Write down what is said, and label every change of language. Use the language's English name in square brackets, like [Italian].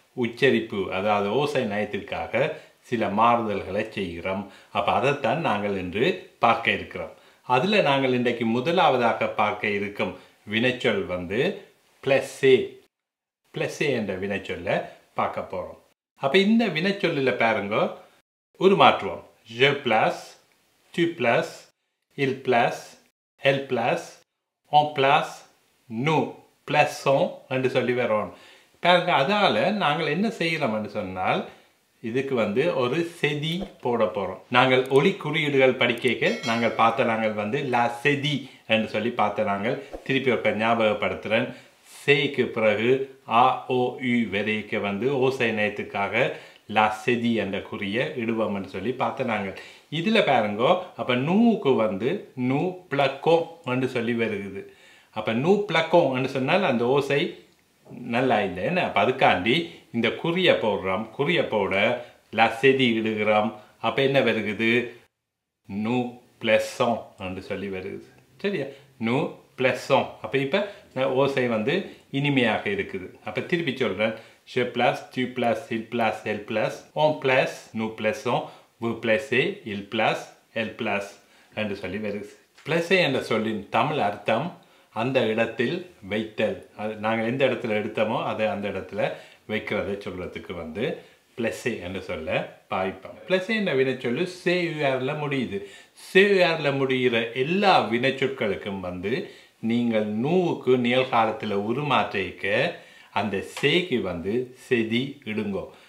[Tamil] உச்சரிப்பு, அதாவது ஓசை நயத்திற்காக சில மாறுதல்களை செய்கிறோம். அப்போ அதைத்தான் நாங்கள் இன்று பார்க்க இருக்கிறோம். அதில் நாங்கள் இன்றைக்கு முதலாவதாக பார்க்க இருக்கும் வினைச்சொல் பிளஸே. பிளஸே என்ற வினைச்சொல்லை பார்க்க போகிறோம். அப்போ இந்த வினைச்சொல்லில் பாருங்க, ஒரு மாற்றுவோம். [French] je place, tu places, il place, elle place, on place, nous plaçons [Tamil] என்று சொல்லி வரோம். பாருங்க, அதால் நாங்கள் என்ன செய்கிறோம்னு சொன்னால் இதுக்கு ஒரு செதி போட போகிறோம். நாங்கள் ஒலி குறியீடுகள் படிக்க நாங்கள் பார்த்த நாங்கள் லா செதி என்று சொல்லி பார்த்த நாங்கள் திருப்பி ஒரு ஞாபகப்படுத்துகிறேன். சேக்கு பிறகு ஆ ஓ யு வரைக்கு ஓசை நயத்துக்காக லா செதி என்ற குறிய இடுவோம்னு சொல்லி பார்த்த நாங்கள். இதில் பாருங்கோ, அப்போ நூக்கு நூ பிளக்கோ என்று சொல்லி வருகுது. அப்போ நூ பிளக்கோ என்று சொன்னால் அந்த ஓசை நல்லா இல்லைன்னு. அப்போ அதுக்காண்டி இந்த குறியை போடுறோம். குறியை போட லா செதி இடுகிறோம். அப்போ என்ன வருகுது? நூ பிளஸோம் என்று சொல்லி வருகுது. சரியா? நூ பிளஸோம். அப்போ இப்போ ஓசை இனிமையாக இருக்குது. அப்போ திருப்பி சொல்கிறேன். [French] je place, tu places, il place, elle place, on place, nous plaçons, vous placez, il place, elle place [Tamil] என்று சொல்லி வருது. பிளஸே என்ற சொல்லின் தமிழ் அர்த்தம் அந்த இடத்தில் வைத்தல். அது நாங்கள் எந்த இடத்துல எடுத்தோமோ அதை அந்த இடத்துல வைக்கிறதை சொல்கிறதுக்கு பிளஸே என்று சொல்ல பாய்ப்போம். பிளஸே என்ற வினைச்சொல்லு சேயுஆரில் முடியுது. சேயுஆரில் முடிகிற எல்லா வினைச்சொற்களுக்கும் நீங்கள் நூவுக்கு நிகழ்காலத்தில் உருமாற்றிக்க அந்த சேக்கு செதி இடுங்கோ.